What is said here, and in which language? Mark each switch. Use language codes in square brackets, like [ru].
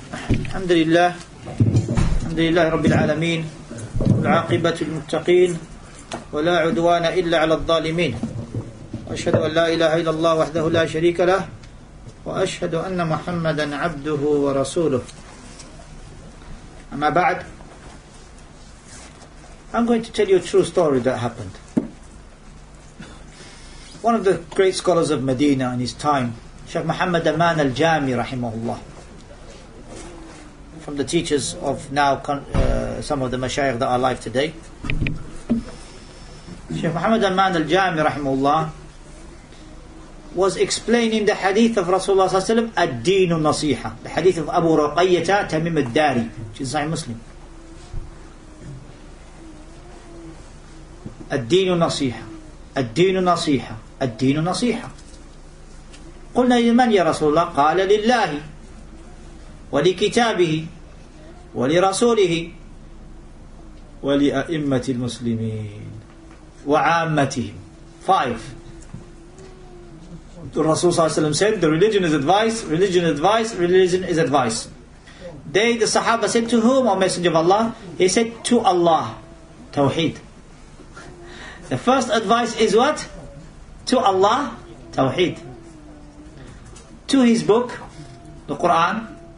[ar] الحمد لله رب العالمين والعاقبة للمتقين ولا عدوان إلا على الظالمين وأشهد أن لا إله إلا الله وحده لا شريك له وأشهد أن محمدا عبده ورسوله. أما بعد, [en] I'm going to tell you a true story that happened. One of the great scholars of Medina in his time, Sheikh Muhammad Aman al-Jami rahimahullah, from the teachers of now some of the mashayikh that are alive today. Sheikh Muhammad Aman al-Jami rahimahullah was explaining the hadith of Rasulullah sallallahu alaihi wasallam, ad-dinu nasiha, the hadith of Abu Ruqayyah Tamim al-Dari, which is Sahih Muslim. [ar] ad-dinu nasiha, ad-dinu nasiha, ad-dinu nasiha. قلنا لمن يا رسول الله؟ قال لله ولكتابه ولرسوله ولأئمة المسلمين وعامتهم. 5. [en] The Rasul ﷺ said, the religion is advice, religion is advice, religion is advice. They, the Sahaba, said, to whom, O Messenger of Allah? He said, to Allah. Tawheed. The first advice is what? To Allah. Tawheed. To His book, the Quran.